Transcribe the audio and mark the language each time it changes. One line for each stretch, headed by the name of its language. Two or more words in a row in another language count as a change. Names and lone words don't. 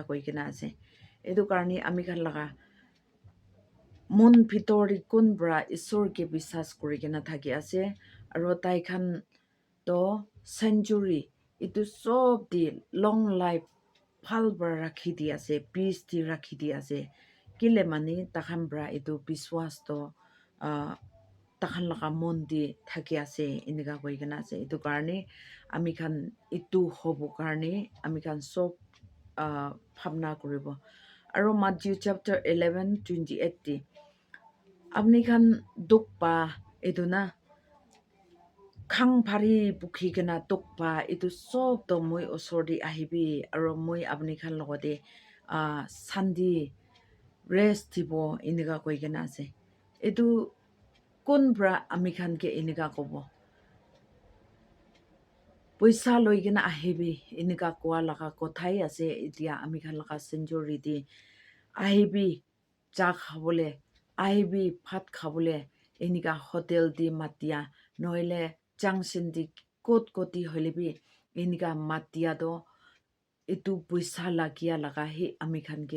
Naga Pidgin: koi kena ase etu karni ami khan laga mon bhitor kun bra isor ke বিশ্বাস kuri kena thaki ase aro tai khan to century etu sob di
English: long life
Naga Pidgin: phal bra rakhi di ase peace di rakhi di ase kile mani takhan bra etu biswas to takhan laga mon di thaki ase enika koi kena ase etu karni ami khan etu hobo karni ami khan sob bhabna kuribo aro Matthew chapter 11:28 di apni khan duk pa etu na khang phari bukhi kena tukpa etu sob to moi osor di ahibi aro moi apni khan logode sandi rest dibo enika koi kena ase etu kun bra ami khan ke enika kobo poisa loi kena ahibi enika kwa laga kothai ase etia ami khan laga century di ahibi cha khabole ahibi phat khabole enika hotel di matia noile junction di kot koti holebi enika matia do etu poisa lagia laga hi ami khan ke